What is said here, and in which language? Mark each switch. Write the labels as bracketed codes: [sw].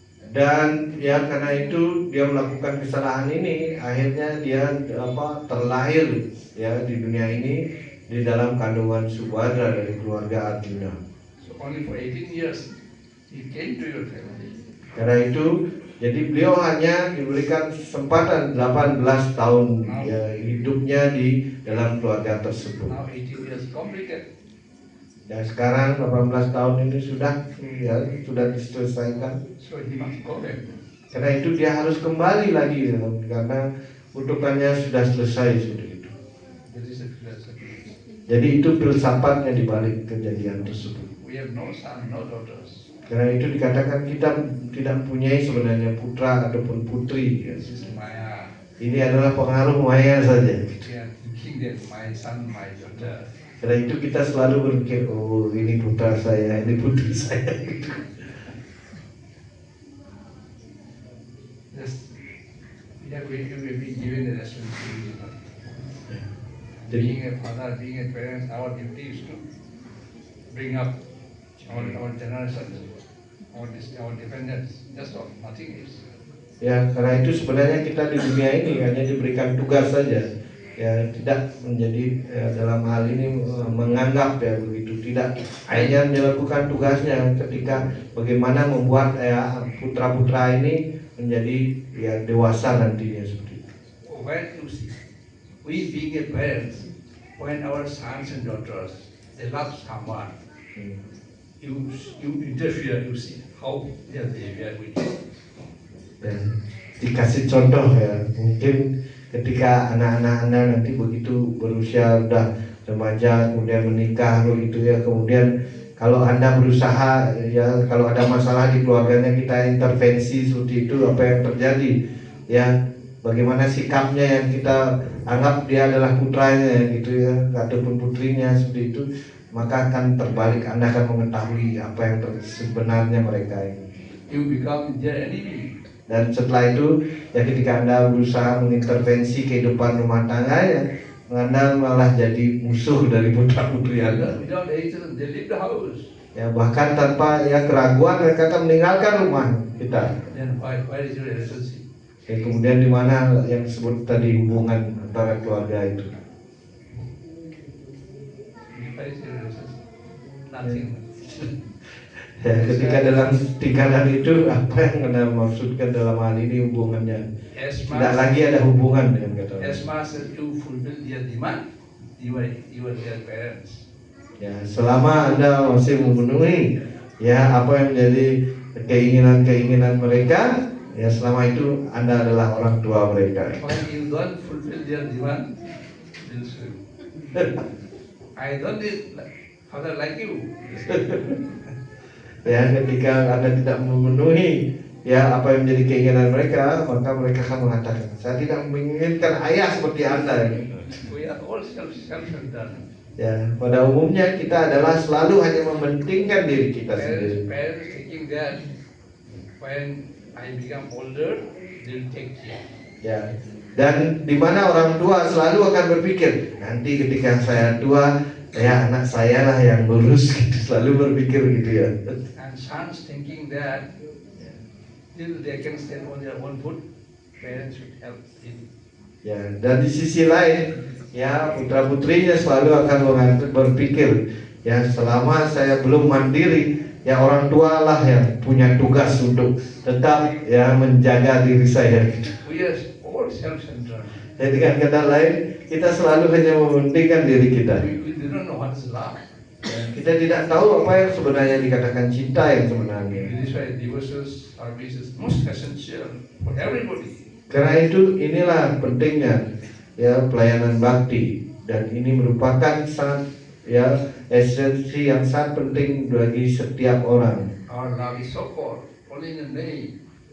[id] dan ya karena itu dia melakukan kesalahan ini, akhirnya dia terlahir ya di dunia ini di dalam kandungan Subhadra dari keluarga Arjuna. [en] So only for 18 years he came to your family. [id] Karena itu jadi beliau hanya diberikan kesempatan 18 tahun ya hidupnya di dalam keluarga tersebut. [en] Now 18 years completed. [id] Dan sekarang 18 tahun ini sudah diselesaikan. [en] So he must go back. [id] Karena itu dia harus kembali lagi karena kutukannya sudah selesai seperti itu. [en] That is a philosophy. [id] Jadi itu filsafatnya di balik kejadian tersebut. [en] We have no son, no daughters. [id] Karena itu dikatakan kita tidak mempunyai sebenarnya putra ataupun putri. Ya. [en] This is Maya. [id] Ini adalah pengaruh maya saja. [en] We are thinking that my son, my daughter. [id] Karena itu kita selalu berpikir, oh ini putra saya, ini putri saya. [en] Yes. We will be given the responsibility. [id] Jadi [en] Being a father, being a parent, our duty is to bring up our generation, our dependents. That's all. Nothing else. [id] ya karena itu sebenarnya kita di dunia ini hanya diberikan tugas saja, ya tidak menjadi dalam hal ini menganggap ya begitu, tidak, hanya dilakukan tugasnya ketika bagaimana membuat putra-putra ini menjadi ya dewasa nantinya seperti itu. [en] When you see, we being a parents, when our sons and daughters, they love someone, you interfere, you see how their behavior will be. [id] Dan dikasih contoh ya, mungkin ketika anak-anak Anda nanti begitu berusia udah remaja kemudian menikah begitu ya, kemudian kalau Anda berusaha ya, kalau ada masalah di keluarganya kita intervensi seperti itu, apa yang terjadi ya, bagaimana sikapnya yang kita anggap dia adalah putranya gitu ya, ataupun putrinya seperti itu, maka akan terbalik, Anda akan mengetahui apa yang sebenarnya mereka ini. [en] You become their enemy. [id] Dan setelah itu ya ketika Anda berusaha mengintervensi kehidupan rumah tangga ya, Anda malah jadi musuh dari putra putri Anda. [en] Without reason, they leave the house. [id] Ya bahkan tanpa ya keraguan mereka akan meninggalkan rumah kita. [en] Then why is your relationship? [id] Ya, kemudian di mana yang disebut tadi hubungan antara keluarga itu? [en] Why is your relationship? Nothing. [id] Ya, ketika dalam tingkatan itu apa yang Anda maksudkan dalam hal ini hubungannya? [en] As [id] Tidak [en] much [id] lagi ada hubungan dengan kata. [en] as you fulfill their demand, you are their parents. [id] Ya, selama Anda masih memenuhi ya apa yang menjadi keinginan-keinginan mereka, ya selama itu Anda adalah orang tua mereka. [en] When you don't fulfill their demand, they'll say, I don't need father like you. [id] Ya, ketika Anda tidak memenuhi ya apa yang menjadi keinginan mereka, maka mereka akan mengatakan, saya tidak menginginkan ayah seperti Anda. [en] We are all self-centered. [id] Ya, pada umumnya kita adalah selalu hanya mementingkan diri kita sendiri. [en] Parents thinking that when I become older, they'll take care. [id] Ya, dan di mana orang tua selalu akan berpikir, nanti ketika saya tua, ya anak saya lah yang ngurus, gitu. Selalu berpikir gitu ya. [en] And sons thinking that till they can stand on their own foot, parents should help in. [id] Ya, dan di sisi lain, ya putra putrinya selalu akan berpikir, ya selama saya belum mandiri, ya orang tua lah yang punya tugas untuk tetap ya menjaga diri saya. [en] We are all self-centered. [id] Jadi dengan kata lain, kita selalu hanya mementingkan diri kita. [en] We don't know what is love. [id] Kita tidak tahu apa yang sebenarnya dikatakan cinta yang sebenarnya. [en] This is why devotional service is most essential for everybody. [id] Karena itu inilah pentingnya ya pelayanan bakti, dan ini merupakan sangat ya esensi yang sangat penting bagi setiap orang. [en] Our love is so core, only in the name.